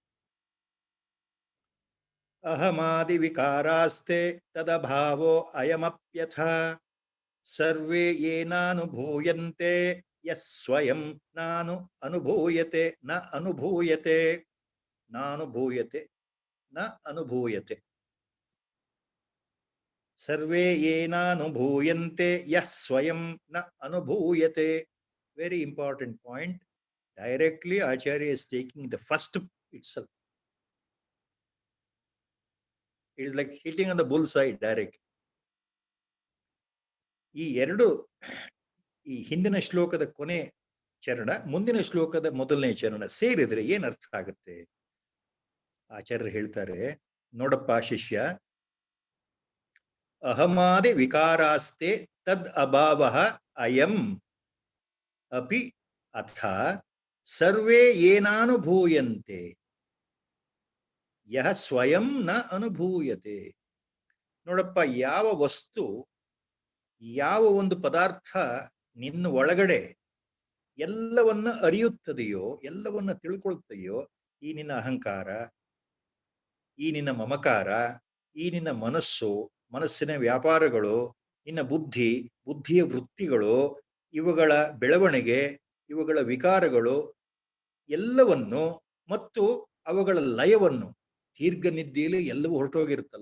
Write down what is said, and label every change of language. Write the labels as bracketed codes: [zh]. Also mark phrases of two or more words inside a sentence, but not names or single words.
[sa] अहमादि विकारास्ते तदभावो अयमप्यथा सर्वे येनानुभूयन्ते यस्वयं नानु अनुभूयते न अनुभूयते नानुभूयते न अनुभूयते सर्वे येनानुभूयन्ते यस्वयं न अनुभूयते. [en] Very important point. Directly Acharya is taking the first itself. It is like hitting on the bullseye direct. [kn] ಈ ಎರಡು ಈ ಹಿಂದಿನ ಶ್ಲೋಕದ ಕೊನೆ ಚರಣ ಮುಂದಿನ ಶ್ಲೋಕದ ಮೊದಲನೇ ಚರಣ ಸೇರಿದ್ರೆ ಏನ್ ಅರ್ಥ ಆಗುತ್ತೆ? ಆಚಾರ್ಯರು ಹೇಳ್ತಾರೆ, ನೋಡಪ್ಪ ಶಿಷ್ಯ, [sa] ಅಹಮಾದಿ ವಿಕಾರಾಸ್ತೆ ತದ್ ಅಭಾವ ಅಯಂ ಅಪಿ ಅಥ ಸರ್ವೇ ಏನಾನುಭೂಯಂತೆ ಯಹ ಸ್ವಯಂ ನ ಅನುಭೂಯತೆ. [kn] ನೋಡಪ್ಪ, ಯಾವ ವಸ್ತು, ಯಾವ ಒಂದು ಪದಾರ್ಥ ನಿನ್ನ ಒಳಗಡೆ ಎಲ್ಲವನ್ನ ಅರಿಯುತ್ತದೆಯೋ, ಎಲ್ಲವನ್ನ ತಿಳ್ಕೊಳ್ತದೆಯೋ, ಈ ನಿನ್ನ ಅಹಂಕಾರ, ಈ ನಿನ್ನ ಮಮಕಾರ, ಈ ನಿನ್ನ ಮನಸ್ಸು, ಮನಸ್ಸಿನ ವ್ಯಾಪಾರಗಳು, ನಿನ್ನ ಬುದ್ಧಿ, ಬುದ್ಧಿಯ ವೃತ್ತಿಗಳು, ಇವುಗಳ ಬೆಳವಣಿಗೆ, ಇವುಗಳ ವಿಕಾರಗಳು ಎಲ್ಲವನ್ನು ಮತ್ತು ಅವುಗಳ ಲಯವನ್ನು, ದೀರ್ಘ ನಿದ್ದೆಯಲ್ಲಿ ಎಲ್ಲವೂ ಹೊರಟೋಗಿರುತ್ತಲ್ಲ.